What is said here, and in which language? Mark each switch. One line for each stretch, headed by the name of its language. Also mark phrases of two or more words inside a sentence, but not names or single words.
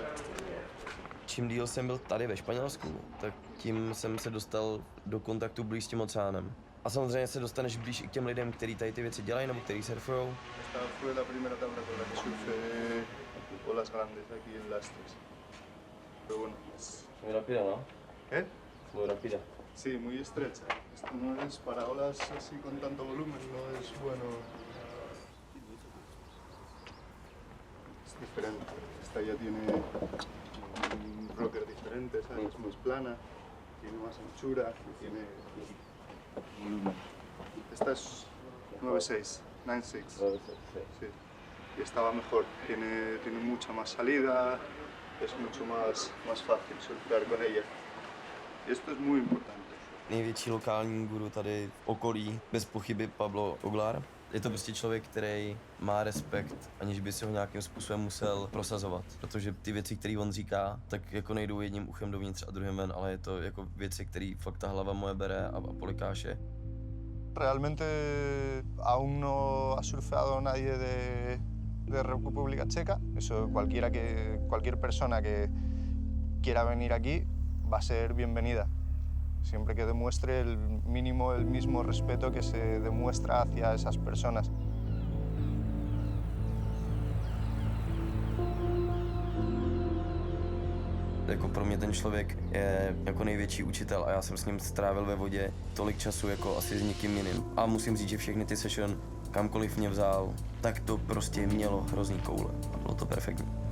Czech: Čím díl jsem byl tady ve Španělsku, tak tím jsem se dostal do kontaktu blíž s tím oceánem. A samozřejmě se dostaneš blíž i k těm lidem, kteří tady ty věci dělají nebo kteří surfujou.
Spanish: Esta fue la primera tabla con la que surfé olas grandes aquí en Lastres. Pero bueno, Muy rápida, ¿no? ¿eh? Muy rápida. Sí, muy estrecha. Esto no es para olas así con tanto volumen, no es bueno. Es diferente. Esta ya tiene un rocker diferente, ¿sabes? Es más plana, tiene más anchura y tiene volumen. Esta es 9.6, 9.6. Sí. Y esta va mejor, tiene mucha más salida, es mucho más fácil surfear con ella. Y esto es muy importante.
Czech: největší lokální guru tady v okolí, bez pochyby Pablo Oglar. Je to prostě člověk, který má respekt, aniž by se ho nějakým způsobem musel prosazovat. Protože ty věci, které on říká, tak jako nejdou jedním uchem dovnitř a druhým ven, ale je to jako věci, které fakt ta hlava moje bere a polikáše.
Spanish: Realmente aún no ha surfeado nadie de República Checa. Eso cualquier persona que quiera venir aquí va a ser bienvenida. Siempre que demuestre el mismo respeto que se demuestra hacia esas personas.
Czech: Jako pro mě ten člověk je jako největší učitel a já jsem s ním strávil ve vodě tolik času jako asi s nikým jiným. A musím říct, že všechny ty session, kamkoliv mě vzal, tak to prostě mělo hrozný koule a bylo to perfektní.